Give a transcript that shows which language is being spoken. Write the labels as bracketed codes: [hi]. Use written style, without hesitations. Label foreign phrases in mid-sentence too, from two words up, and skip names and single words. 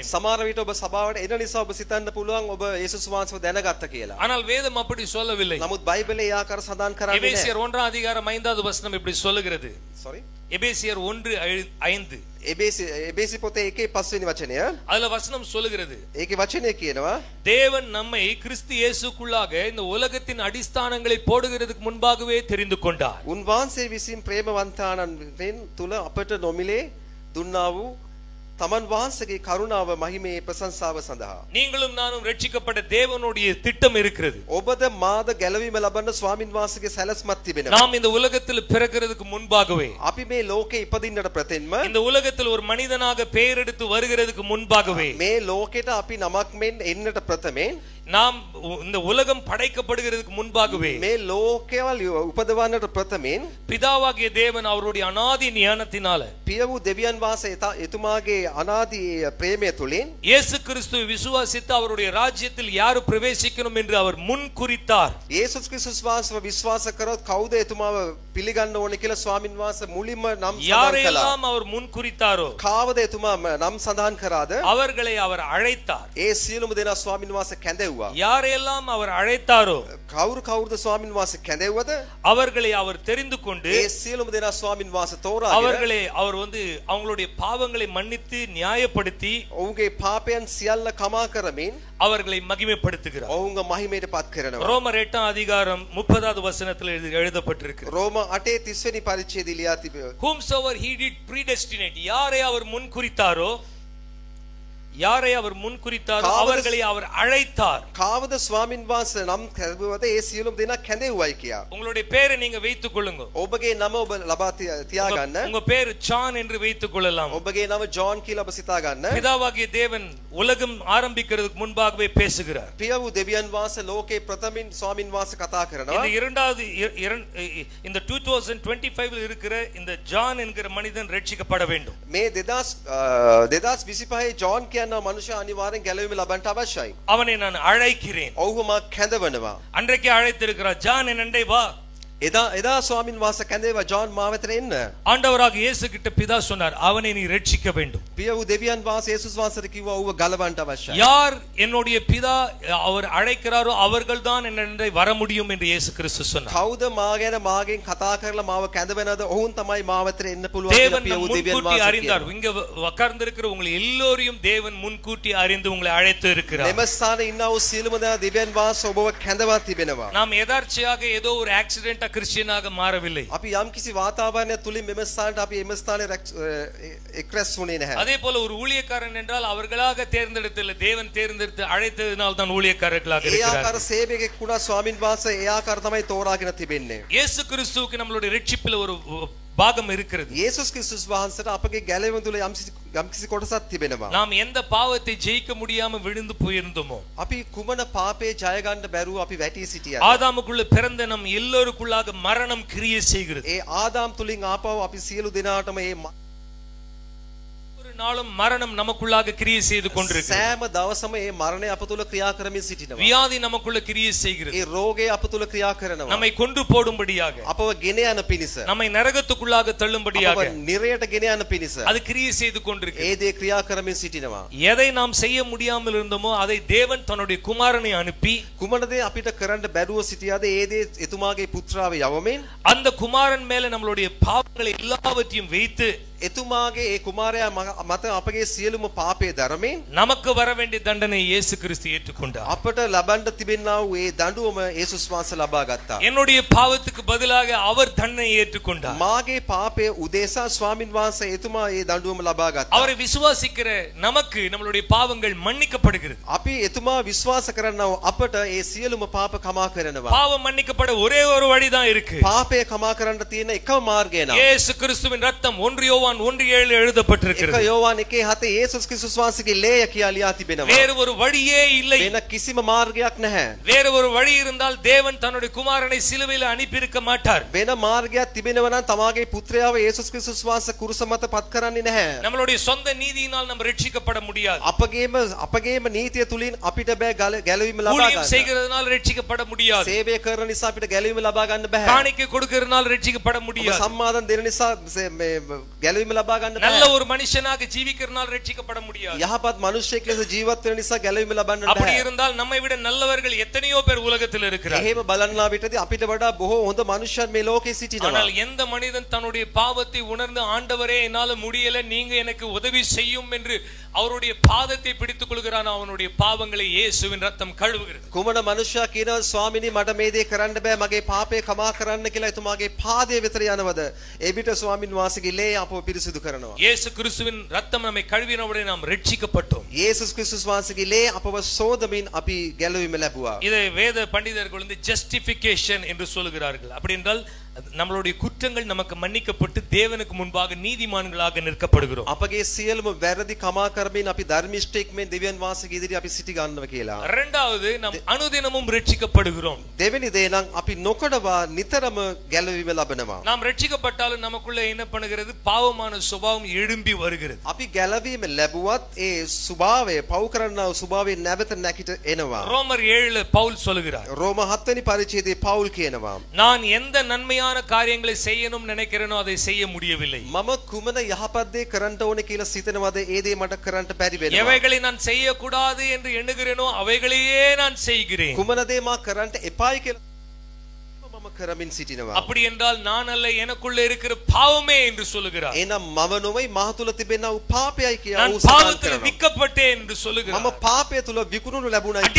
[si] සමහර විට ඔබ සභාවට එන නිසා ඔබ සිතන්න පුළුවන් ඔබ යේසුස් වහන්සේව දැනගත්ත කියලා. [ta] ஆனால் வேதம் அப்படி சொல்லவில்லை. [si] නමුත් බයිබලයේ ඒ ආකාර සඳහන් කරන්නේ නැහැ. [ta] எபேசியர் 1 அதிகாரம் 5வது வசனம் இப்படி சொல்லுகிறது. sorry எபேசியர் 1:5. [si] එබේසි පොතේ 1:5 වෙනි වචනය. [ta] அதுல வசனம் சொல்லுகிறது, [si] ඒකේ වචනය කියනවා [ta] தேவன் நம்மை கிறிஸ்து இயேசுக்குள்ளாக இந்த உலகத்தின் அடிஸ்தானங்களை போடுகிறதுக்கு முன்பாகவே தெரிந்து கொண்டார். [si] උන්වහන්සේ විසින් ප්‍රේමවන්තාණන් තුල අපට නොමිලේ දුන්නා වූ තමන් වහන්සේගේ කරුණාව මහිමේ ප්‍රශංසාව සඳහා. [ta] நீங்களும் நானும் ரட்சிக்கப்பட்ட தேவனுடைய திட்டம் இருக்கிறது. [si] ඔබද මාද ගැලවීම ලබන්න ස්වාමින් වහන්සේගේ සැලැස්මක් තිබෙනවා. [ta] நாம் இந்த உலகத்தில் பிறக்கிறதுக்கு முன்பாகவே, [si] අපි මේ ලෝකේ ඉපදින්නට ප්‍රතින්ම [ta] இந்த உலகத்தில் ஒரு மனிதனாக பெயர் எடுத்து வருகிறதுக்கு முன்பாகவே, [si] මේ ලෝකෙට අපි නමක් මෙන් එන්නට ප්‍රථමයෙන් [ta] நாம் இந்த உலகம் படைக்கப்படுகிறதுக்கு முன்பாகவே [si] මේ ලෝකයවල් උපදවන්නට ප්‍රථමයෙන් [ta] பிதாவாகிய தேவன் அவருடைய அநாதி ஞானத்தினால [si] පිය වූ දෙවියන් වහන්සේ එතුමාගේ අනාදී ප්‍රේමය තුලින් [ta] இயேசு கிறிஸ்துவை விசுவாசித்து அவருடைய ராஜ்யத்தில் யார் பிரவேசிக்கணும் என்று அவர் முன் குறித்தார். [si] යේසුස් ක්‍රිස්තුස් වහන්සේව විශ්වාස කරොත් කවුද එතුමාව පිළිගන්න ඕනේ කියලා ස්වාමින් වහන්සේ මුලින්ම නම් සඳහන් කළා. [ta] யாரெல்லாம் அவர் முன் குறித்தாரோ [si] කාවද එතුමා නම් සඳහන් කරාද? [ta] அவர்களை அவர் அழைத்தார். [si] ඒ සියලුම දෙනා ස්වාමින් වහන්සේ කැඳෙව්වා. [ta] யாரெல்லாம் அவர் அழைத்தாரோ [si] කවුරුද ස්වාමින් වහන්සේ කැඳෙව්වද? [ta] அவர்களை அவர் தெரிந்து கொண்டு [si] ඒ සියලුම දෙනා ස්වාමින් වහන්සේ තෝරාගෙන [ta] அவர்களை அவர் அவங்களுடைய பாவங்களை மன்னித்து நியாயப்படுத்தி [si] ඔවුන්ගේ පාපයන් සියල්ල කමා කරමින් [ta] அவர்களை மகிமைப்படுத்துகிறார். [si] ඔවුන්ගේ මහිමයට පත් කරනවා. [ta] ரோமர் 8 அதிகாரம் 30வது வசனத்தில் எழுதப்பட்டிருக்கிறது. [si] රෝම 8:30 වෙනි පරිච්ඡේදය ලියා තිබෙනවා. [en] whomsoever he did predestinate, [ta] யாரை அவர் முன் குறித்தாரோ அவர்களை அவர் அழைத்தார். [si] කාවද ස්වාමින් වහන්සේ නම් කැඳවුවද ඒ සියලුම දෙනා කැඳෙව්වයි කියා. [ta] உங்களுடைய பேரை நீங்க வைத்துக் கொள்ளுங்க. [si] ඔබගේ නම ඔබ ලබා තියාගන්න. [ta] உங்க பேரு ஜான் என்று வைத்துக் கொள்ளலாம். [si] ඔබගේ නම ජෝන් කියලා ඔබ සිතා ගන්න. [ta] பிதாவாகிய தேவன் உலகம் ஆரம்பிக்கிறதுக்கு முன்பாகவே பேசுகிறார். [si] පිය වූ දෙවියන් වහන්සේ ලෝකේ ප්‍රථමින් ස්වාමින් වහන්සේ කතා කරනවා. [ta] இந்த இரண்டாவது இந்த 2025 ல் இருக்கிற இந்த ஜான் என்கிற மனிதன் ரட்சிக்கப்பட வேண்டும். [si] මේ 2025 ජෝන් කියන මනුෂ්‍ය අනිවාර්යෙන් ගැලවීම ලබන්න අවශ්‍යයි. [ta] அவனை நான் அழைக்கிறேன். [si] ඔහුම කැඳවනවා. [ta] அன்றைக்கு அழைத்திருக்கிறார், ஜான் என்னண்டே வா. [si] එදා ස්වාමින් වහන්සේ කැඳේවා ජෝන් මා වෙතට එන්න. [ta] ஆண்டவராக இயேசு கிட்ட பிதா சொன்னார், அவனை நீ ரட்சிக்க வேண்டும். [si] පිය වූ දෙවියන් වහන්සේ යේසුස් වහන්සේට කිව්වා ඌව ගලවන්න අවශ්‍යයි. [ta] யார் என்னுடைய பிதா அவர் அழைக்கிறாரோ அவர்கள்தான் என்னை வர முடியும் என்று இயேசு கிறிஸ்து சொன்னார். [si] කවුද මා ගැන මාගෙන් කතා කරලා මාව කැඳවෙනවද ඔවුන් තමයි මා වෙතට එන්න පුළුවන් කියලා [ta] தேவன் [si] පිය වූ දෙවියන් [ta] முன்கூட்டி [si] වහන්සේ [ta] அறிந்தார். [si] කියනවා. [ta] இங்க உட்கார்ந்திருக்கிற உங்களை எல்லோரையும் தேவன் முன்கூட்டி அறிந்து உங்களை அழைத்து இருக்கிறார். [si] මෙම ස්ථානයේ ඉන්නා වූ සියලුම දෙනා දෙවියන් වහන්සේ ඔබව කැඳවා තිබෙනවා. [ta] நாம் எதார்ச்சையாக ஏதோ ஒரு ஆக்சிடென்ட்டா கிறிஸ்டியனாக மாறவில்லை. [si] අපි යම් කිසි වාතාවරණයක් තුලින් මෙම ස්ථානට අපි එම ස්ථානයේ එක්රැස් වුණේ නැහැ. [ta] அதே போல ஒரு ஊழியக்காரன் என்றால் அவர்களாக தேர்ந்தெடுத்தல்ல, தேவன் தேர்ந்தெடுத்து அழைத்ததினால் தான் ஊழியக்காரர்களாக [si] ඒ ආකාර [ta] இருக்கிறார்கள். [si] සේවකෙක් වුණා ස්වාමින් වහන්සේ ඒ ආකාර තමයි තෝරාගෙන තිබෙන්නේ. [ta] இயேசு கிறிஸ்துவுக்கு நம்மளுடைய ரட்சிப்பில் ஒரு பாகம் இருக்கிறது. [si] යේසුස් ක්‍රිස්තුස් වහන්සේට අපගේ ගැලවීම තුල යම් කිසි කොටසක් තිබෙනවා. [ta] நாம் எந்த பாவத்தை ஜெயிக்க முடியாம விழுந்து போயிருந்தோமோ, [si] අපි කුමන පාපේ ජය ගන්න බැරුව අපි වැටී සිටියා. [ta] ஆதாமுக்குள்ள பிறந்த நம் எல்லோருக்குள்ளாக மரணம் கிரியை செய்கிறது. [si] ඒ ආදාම් තුලින් ආපහු අපි සියලු දෙනාටම ඒ [ta] ஒரு நாளும் மரணம் நமக்குள்ளாக கிரியை செய்து கொண்டிருக்கிறது. [si] සෑම දවසම ඒ මරණය අප තුල ක්‍රියා කරමින් සිටිනවා. [ta] வியாதி நமக்குள்ள கிரியை செய்கிறது. [si] ඒ රෝගය අප තුල ක්‍රියා කරනවා. [ta] நம்மை கொன்று போடும்படியாக, [si] අපව ගෙන යන පිණිස, [ta] நம்மை நரகத்துக்குள்ளாக தள்ளும்படியாக [si] අපව නිරයට ගෙන යන පිණිස [ta] அது கிரியை செய்து கொண்டிருக்கிறது. [si] ඒ දේ ක්‍රියා කරමින් සිටිනවා. [ta] எதை நாம் செய்ய முடியாமல் இருந்தோமோ அதை தேவன் தன்னுடைய குமாரனை அனுப்பி [si] කුමන දේ අපිට කරන්න බැරුව සිටියාද ඒ දේ එතුමාගේ පුත්‍රාව යවමින් [ta] அந்த குமாரன் மேல நம்மளுடைய பாவங்களை எல்லாவற்றையும் வைத்து [si] එතුමාගේ ඒ කුමාරයා මත අපගේ සියලුම පාපේ දරමින් [ta] நமக்கு வர வேண்டிய தண்டனை இயேசு கிறிஸ்து ஏற்றுக்கொண்டார். [si] අපට ලබන්න තිබෙනා වූ ඒ දඬුවම යේසුස් වහන්සේ ලබා ගත්තා. [ta] என்னுடைய பாவத்துக்கு பதிலாக அவர் தண்டனை ஏற்றுக்கொண்டார். [si] මාගේ පාපයේ උදෙසා ස්වාමින් වහන්සේ එතුමා ඒ දඬුවම ලබා ගත්තා. [ta] அவரை விசுவாசிக்கிற நமக்கு நம்மளுடைய பாவங்கள் மன்னிக்கப்படுகிறது. [si] අපි එතුමා විශ්වාස කරනවා අපට ඒ සියලුම පාප කමා කරනවා. [ta] பாவம் மன்னிக்கப்பட ஒரே ஒரு வழிதான் இருக்கு. [si] පාපය කමා කරන්න තියෙන එකම මාර්ගය නම් [ta] இயேசு கிறிஸ்துவின் ரத்தம் 1 யோவான் 1:7 எழுதப்பட்டிருக்கிறது. [si] 1 යෝවාන් 1:7 යේසුස් ක්‍රිස්තුස් වහන්සේගේ ලේය කියලා ලියා තිබෙනවා. [ta] வேறு ஒரு வழியே இல்லை. [si] වෙන කිසිම මාර්ගයක් නැහැ. [ta] வேறு ஒரு வழி இருந்தால் தேவன் தன்னுடைய குமாரனை சிலுவையில் அனுப்பி இருக்க மாட்டார். [si] වෙන මාර්ගයක් තිබෙනවා නම් තමාගේ පුත්‍රයාව යේසුස් ක්‍රිස්තුස් වහන්සේ කුරුස මත පත් කරන්නේ නැහැ. [ta] நம்மளுடைய சொந்த நீதியினால் நாம் ரட்சிக்கப்பட முடியாது. [si] අපගේම නීතිය තුලින් අපිට බෑ ගැලවීම ලබා [ta] ஊழியம் [si] ගන්න. [ta] செய்கிறதுனால ரட்சிக்கப்பட முடியாது. [si] සේවය කරන නිසා අපිට ගැලවීම ලබා ගන්න බෑ. [ta] காணிக்கை கொடுக்கிறதுனால ரட்சிக்கப்பட [si] ඔබ [ta] முடியாது. [si] සම්මාදන් දෙන නිසා මේ ගැලවීම ලබා ගන්න [ta] நல்ல [si] බෑ. [ta] ஒரு மனுஷனாக ஜீவிக்கிறதுனால ரட்சிக்கப்பட முடியாது. [si] යහපත් මිනිසෙක් ලෙස ජීවත් වෙන නිසා ගැලවීම ලබන්න [ta] அப்படி [si] බෑ. [ta] இருந்தால் நம்மை விட நல்லவர்கள் எத்தனையோ பேர் உலகத்தில் இருக்கிறார்கள். [si] එහෙම බලන්නා විටදී අපිට වඩා බොහෝ හොඳ මනුෂ්‍යයන් මේ ලෝකේ සිටිනවා. [ta] ஆனால் எந்த மனிதன் தன்னுடைய பாவத்தை உணர்ந்து ஆண்டவரே என்னால முடியல, நீங்க எனக்கு உதவி செய்யும் என்று அவருடைய பாதத்தை பிடித்துக் கொள்கிறான், அவனுடைய பாவங்களை இயேசுவின் ரத்தம் கழுவுகிறது. [si] කුමන මනුෂ්‍යයා කියනවා ස්වාමිනී මට මේ දේ කරන්න බෑ, මගේ පාපේ කමා කරන්න කියලා එතුමාගේ පාදයේ වෙතට යනවද? ඒ විට ස්වාමින් වහන්සේගේ ලේ අපව පිරිසිදු කරනවා. [ta] இயேசு கிறிஸ்துவின் ரத்தம் நம்மை கழுவினவுடனே நாம் ரட்சிக்கப்பட்டோம். [si] යේසුස් ක්‍රිස්තුස් වහන්සේගේ ලේ අපව සෝදමින් අපි ගැලවීම ලැබුවා. [ta] இதை வேத பண்டிதர்கள் வந்து ஜஸ்டிபிகேஷன் என்று சொல்கிறார்கள். அப்படி என்றால் நம்மளுடைய குற்றங்கள் நமக்கு மன்னிக்கப்பட்டு தேவனுக்கு முன்பாக நீதிமான்களாக நிற்கப்படுகிறோம். [si] අපගේ සියලුම වැරදි කමා කරමින් අපි ධර්මිෂ්ඨෙක් මෙන් දෙවියන් වහන්සේගේ ඉදිරියේ අපි සිටි ගන්නවා කියලා. [ta] இரண்டாவது நாம் அனுதினமும் ரட்சிக்கப்படுகிறோம். [si] දෙවෙනි දේ නම් අපි නොකඩවා නිතරම ගැලවීම ලබනවා. [ta] நாம் ரட்சிக்கப்பட்டாலும் நமக்குள்ள என்ன பண்ணுகிறது? பாவமான சுபாவம் எழும்பி வருகிறது. [si] අපි ගැලවීම ලැබුවත් ඒ ස්වභාවය පව් කරනා ස්වභාවය නැවත නැකිට එනවා. [ta] ரோமர் 7 பவுல் சொல்லுகிறார், [si] රෝම 7 වෙනි පරිච්ඡේදයේ පවුල් කියනවා [ta] நான் எந்த நன்மையான காரியங்களை செய்யணும் நினைக்கிறேனோ அதை செய்ய முடியவில்லை. [si] මම කුමන යහපත් දේ කරන්න ඕනේ කියලා සිතනවාද ඒ දේ මට කරන්න බැරි වෙනවා. [ta] எவைகளை நான் செய்யக்கூடாது என்று எண்ணுகிறேனோ அவைகளையே நான் செய்கிறேன். [si] කුමන දේ මා කරන්න එපායි කියලා මම කරමින් සිටිනවා. [ta] அப்படி என்றால் நான் அல்ல, எனக்குள்ள இருக்கிற பாவமே என்று சொல்லுகிறார். [si] එහෙනම් මම නොමයි මා තුල තිබෙනා වූ පාපයයි කියලා [ta] நான் [si] ඌ සඳහන් [ta] பாவத்தில் [si] කරනවා. [ta] விற்கப்பட்டேன் என்று [si] මම [ta] சொல்லுகிறார். [si] පාපය තුල විකුණුණු ලැබුණයි කියනවා.